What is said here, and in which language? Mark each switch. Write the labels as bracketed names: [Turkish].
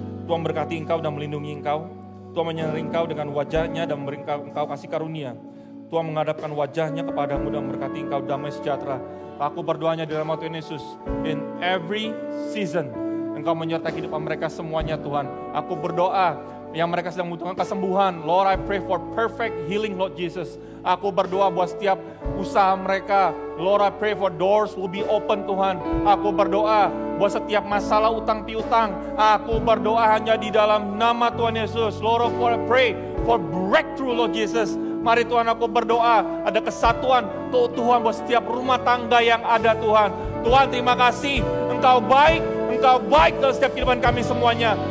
[Indonesian] Tuhan berkati Engkau dan melindungi Engkau. Tuhan menyertai Engkau dengan wajah-Nya dan memberi Engkau kasih karunia. Tuhan menghadapkan wajah-Nya kepadamu dan memberkati Engkau damai sejahtera. Aku berdoanya di dalam nama Tuhan Yesus. [English] In every season, [Indonesian] Engkau menyertai kehidupan mereka semuanya Tuhan. Aku berdoa yang mereka sedang membutuhkan kesembuhan. [English] Lord, I pray for perfect healing, Lord Jesus. [Indonesian] Aku berdoa buat setiap usaha mereka. [English] Lord, I pray for doors will be open, Tuhan. [Indonesian] Aku berdoa buat setiap masalah utang piutang. Aku berdoa hanya di dalam nama Tuhan Yesus. [English] Lord, I pray for breakthrough, Lord Jesus. [Indonesian] Mari Tuhan, aku berdoa ada kesatuan Tuhan buat setiap rumah tangga yang ada, Tuhan. Tuhan, terima kasih. Engkau baik dalam setiap kehidupan kami semuanya.